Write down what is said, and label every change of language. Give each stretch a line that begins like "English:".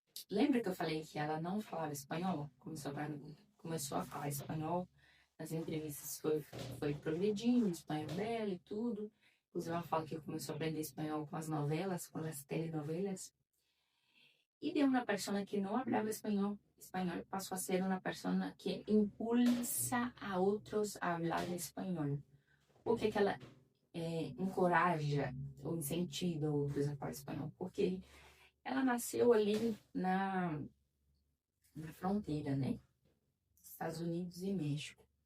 Portuguese: Lembra que eu falei que ela não falava espanhol? Começou a falar espanhol. Nas entrevistas foi progredindo o espanhol dela e tudo. Inclusive ela fala que começou a aprender espanhol com as novelas, com as telenovelas.
Spanish: Y de una persona que no hablaba español pasó a ser una persona que impulsa a outros a hablar espanhol.
Portuguese: Por que ela encoraja ou incentiva outros a falar espanhol? Porque ela nasceu ali na fronteira, né? Estados Unidos e México.